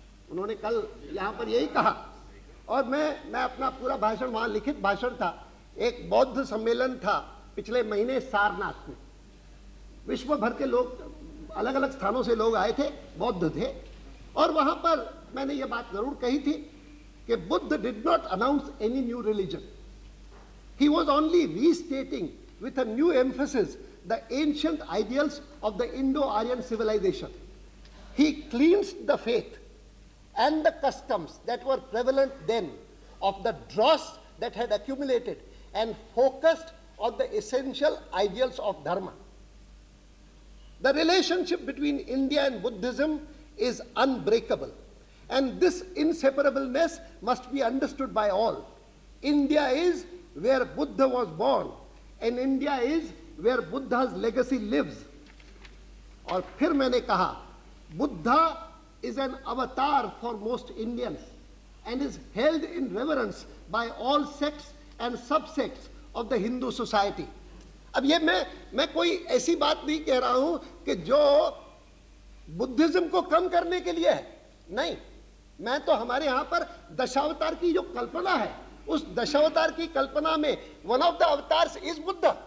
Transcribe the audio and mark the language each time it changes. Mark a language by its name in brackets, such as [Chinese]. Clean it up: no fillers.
[Hindi] उन्होंने कल यहाँ पर यही कहा, और मैं अपना पूरा भाषण, वहाँ लिखित भाषण था, एक बौद्ध सम्मेलन था पिछले महीने सारनाथ में, विश्व भर के लोग, अलग अलग स्थानों से लोग आए थे, बौद्ध थे, और वहां पर मैंने ये बात जरूर कही थी कि [English] Buddha did not announce any new religion, He was only restating with a new emphasis the ancient ideals of the Indo-Aryan civilization. He cleansed the faith and the customs that were prevalent then of the dross that had accumulated and focused on the essential ideals of Dharma. The relationship between India and Buddhism is unbreakable, and this inseparableness must be understood by all. India is where Buddha was born, and India is where Buddha's legacy lives. [Hindi] और फिर मैंने कहा, [English] Buddha is an avatar for most Indians and is held in reverence by all sects and subsects of the Hindu society. [Hindi] अब ये मैं कोई ऐसी बात नहीं कह रहा हूं कि जो बुद्धिज्म को कम करने के लिए है, नहीं, मैं तो हमारे यहां पर दशावतार की जो कल्पना है, उस दशावतार की कल्पना में [English] One of the avatars is Buddha.